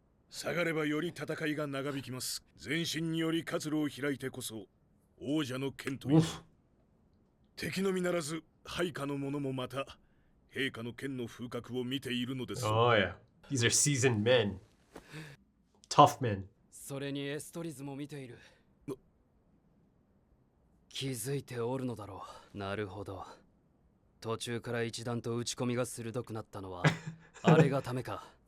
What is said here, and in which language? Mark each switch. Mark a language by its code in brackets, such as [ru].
[ja] 下がればより戦いが長引きます。全身により活路を開いてこそ王者の剣という。敵のみならず配下の者もまた陛下の剣の風格を見ているのです。 [en] Oh yeah, these are seasoned men, tough men. [ja] それにエストリズも見ている。気づいておるのだろう。なるほど。途中から一段と打ち込みが鋭くなったのはあれがためか。